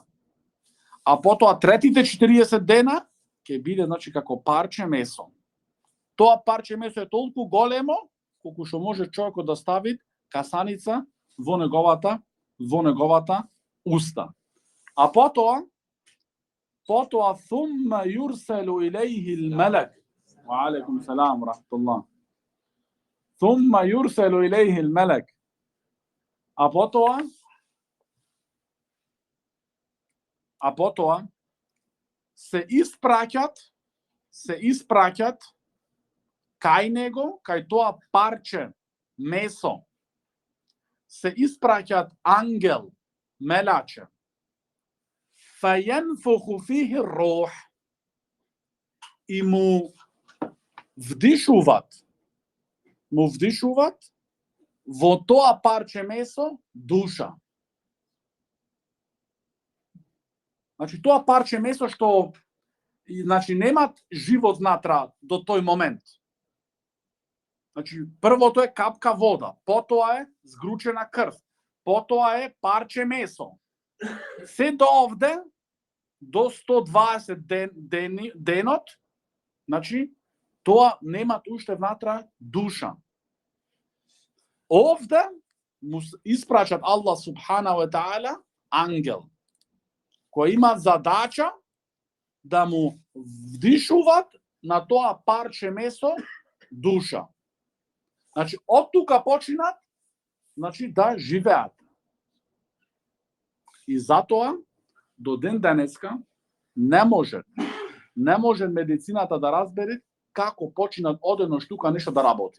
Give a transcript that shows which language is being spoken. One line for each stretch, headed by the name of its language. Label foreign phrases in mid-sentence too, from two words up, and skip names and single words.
Macedonian: А потоа третите 40 дена ќе биде, значи, како парче месо. Тоа парче месо е толку големо колку што може човекот да стави касаница во неговата уста. А потоа
Arabic: ثم يرسل إليه الملك وعليكم السلام ورحمة الله ثم يرسل إليه الملك
Macedonian: a потоа се испраќат кај него, кај тоа парче месо, се испраќат ангел, мелаче,
Arabic: فَيَنْفُخُ فِيهِ الرُّوحِ
Macedonian: и му вдишуват во тоа парче месо душа. Значи, тоа парче месо што немат живот внатра до тој момент. Значи, првото е капка вода, потоа е згручена крв, потоа е парче месо. Се до овде, до 120 денот, значи, тоа немат уште внатра душа. Овде му испрачат Аллах
Arabic: سبحانه وتعالى
Macedonian: ангел, кој има задача да му вдишуват на тоа парче месо душа. Значи, од тука починат, значи, да живеат. И затоа, до ден денеска, не може медицината да разбере како починат одеднош тука нешто да работи.